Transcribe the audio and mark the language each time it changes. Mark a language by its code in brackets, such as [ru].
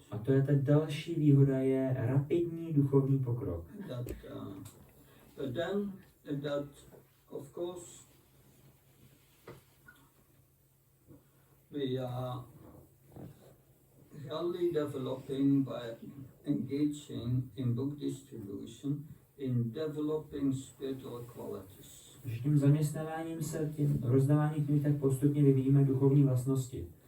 [cs] A to je ta další výhoda, je rapidní duchovní pokrok. [en] But then that of course we are really developing by engaging in book distribution, in developing spiritual qualities. [cs] Že tím zaměstnáváním se, tím rozdáváním knih, tak postupně vyvíjíme duchovní vlastnosti.